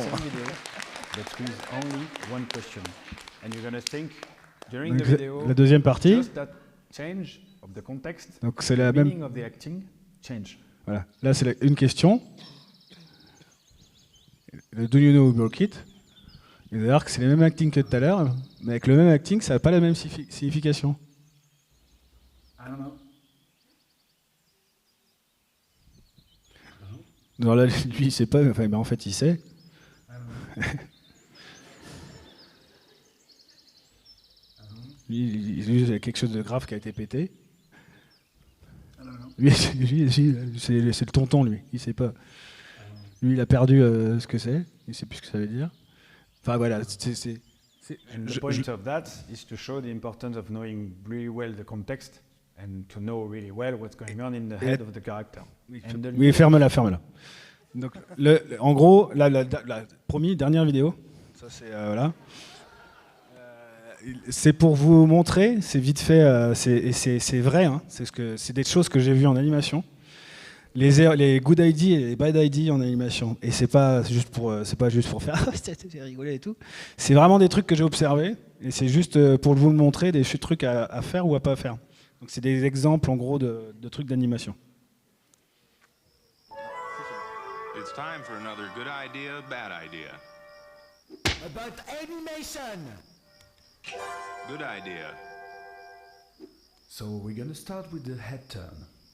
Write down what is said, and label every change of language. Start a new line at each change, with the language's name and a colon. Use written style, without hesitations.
English: the same video, but with only one question. And you're going to think, during
French: Donc,
English: the video,
French: la deuxième partie.
English: just that change of the context,
French: Donc c'est la
English: the
French: même.
English: meaning of the acting, change.
French: Voilà. Là, c'est une question.
English: Le Do you know who broke it?
French: Et d'ailleurs, c'est les mêmes acting que tout à l'heure, mais avec le même acting, ça n'a pas la même signification.
English: I don't know.
French: Alors là, lui, il sait pas, enfin, mais en fait, il sait. Lui, il y a quelque chose de grave qui a été pété. Lui, c'est le tonton, lui. Il sait pas. Lui, il a perdu ce que c'est. Il sait plus ce que ça veut dire. Enfin, voilà.
English: And the point of that is to show the importance of knowing really well the context and to know really well what's going on in the head of the character.
French: Oui, ferme-la, ferme-la. Donc, en gros, la dernière vidéo, ça c'est voilà. C'est pour vous montrer, c'est vite fait, c'est vrai, hein, c'est des choses que j'ai vues en animation. Les good ID et les bad ID en animation. Et c'est pas juste pour faire c'est rigolé et tout. C'est vraiment des trucs que j'ai observés et c'est juste pour vous le montrer, des trucs à faire ou à pas faire. Donc c'est des exemples en gros de trucs d'animation.
English: It's time for another good idea, bad idea. About animation. Good idea. So we're gonna start with the head turn.